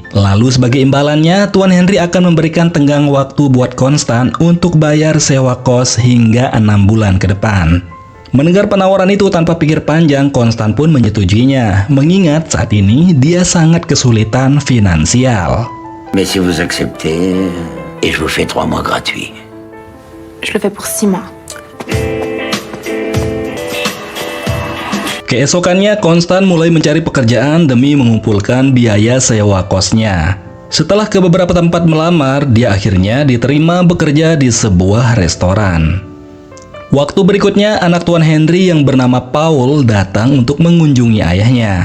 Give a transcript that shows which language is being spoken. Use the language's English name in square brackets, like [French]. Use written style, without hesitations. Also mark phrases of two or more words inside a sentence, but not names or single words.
[Indonesian] Lalu sebagai imbalannya, Tuan Henry akan memberikan tenggang waktu buat Konstan untuk bayar sewa kos hingga 6 bulan ke depan. Mendengar penawaran itu tanpa pikir panjang, Konstan pun menyetujuinya, mengingat saat ini dia sangat kesulitan finansial. [French] Mais si vous acceptez, et je vous fais 3 mois gratuits. Je le fais pour 6 mois. [Indonesian] Keesokannya, Konstan mulai mencari pekerjaan demi mengumpulkan biaya sewa kosnya. Setelah ke beberapa tempat melamar, dia akhirnya diterima bekerja di sebuah restoran. Waktu berikutnya, anak Tuan Henry yang bernama Paul datang untuk mengunjungi ayahnya.